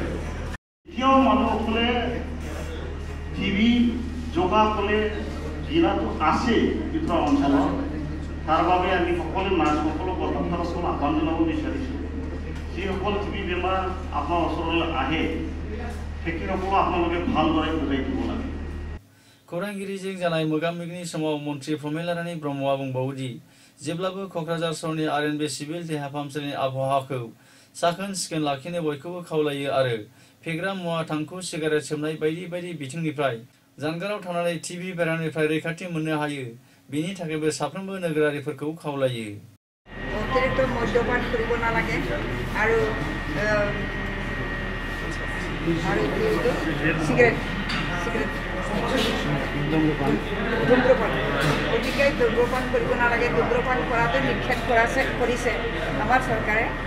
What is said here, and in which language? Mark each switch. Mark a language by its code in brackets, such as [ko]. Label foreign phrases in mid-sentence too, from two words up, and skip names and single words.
[as] এতিয়াও মানুহসকলে টিবি যোগাসকলে জিলাটো আছে ভিতৰুৱা অঞ্চলত। তাৰ বাবে আমি সকলো নাৰ্ছসকলক ডক্টৰসকলক আহ্বান জনাব বিচাৰিছোঁ, যিসকল টিবি বেমাৰ আপোনাৰ ওচৰলৈ আহে সেইসকলক আপোনালোকে ভালদৰে বুজাই দিব লাগে। [brx] खौरांगिरिजों जानाय मोगा-मोगिनि समाव मन्त्रि प्रमिलारानी ब्रह्मआ बुंबावोदि जेब्लाबो क'क्राझार सहरनि RNB सिभिल देहा फाहामसालिनि आबहावाखौ साखोन-सिखोन लाखिनो बयखौबो खावलायो आरो फेग्रा मुवा, थांखु, सिगारेट सोबनाय बायदि बायदि बिथिंनिफ्राय जानगाराव थानानै टिबि बेरामनिफ्राय रैखाथि मोननो हायो, बेनि थाखायबो साफ्रोमबो नोगोरारिफोरखौ खावलायो। [as] অতিৰিক্ত মদ্যপান কৰিব নালাগে আৰু সিগাৰেট ধূম্ৰপান গতিকে ধূম্ৰপান কৰিব নালাগে। ধূম্ৰপান কৰাটো নিষেধ কৰিছে আমাৰ চৰকাৰে।